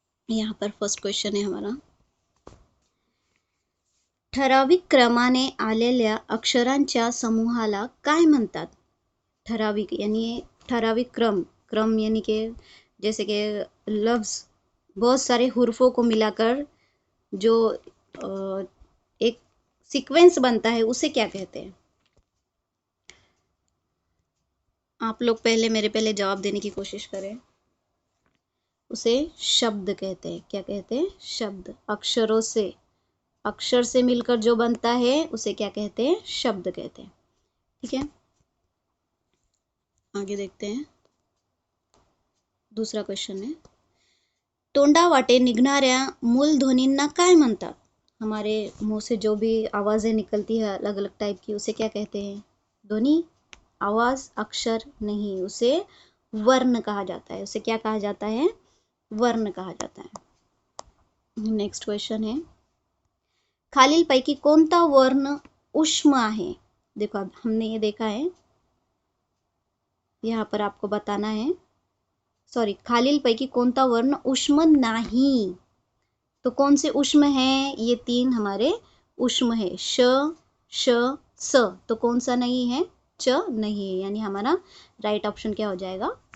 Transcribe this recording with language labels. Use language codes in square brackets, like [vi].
[hi] यहाँ पर first question है हमारा, [mr] ठराविक क्रमाने आलेल्या अक्षरांच्या समूहाला काय म्हणतात? [hi] ठराविक यानी ठराविक क्रम, क्रम यानी कि जैसे कि लफ्ज बहुत सारे हुर्फों को मिलाकर जो एक सीक्वेंस बनता है, उसे क्या कहते हैं? आप लोग पहले मेरे पहले जवाब देने की कोशिश करें, उसे शब्द कहते हैं। क्या कहते हैं? शब्द। अक्षरों से, अक्षर से मिलकर जो बनता है उसे क्या कहते हैं? शब्द कहते हैं। ठीक है, आगे देखते हैं। दूसरा क्वेश्चन है, [mr] तोंडावाटे निघणाऱ्या मूलध्वनींना काय म्हणतात? [hi] हमारे मुंह से जो भी आवाजें निकलती है अलग अलग टाइप की, उसे क्या कहते हैं? ध्वनि, आवाज, अक्षर नहीं, उसे वर्ण कहा जाता है। उसे क्या कहा जाता है? वर्ण कहा जाता है। नेक्स्ट क्वेश्चन है, [mr] खालीलपैकी कोणता वर्ण उष्म आहे? [hi] देखो अब हमने ये देखा है, यहाँ पर आपको बताना है, सॉरी, [mr] खालीलपैकी कोणता वर्ण उष्म [hi] नहीं। तो कौन से उष्म हैं? ये तीन हमारे उष्म है, श, श, स। तो कौन सा नहीं है? च नहीं है, यानी हमारा राइट ऑप्शन क्या हो जाएगा?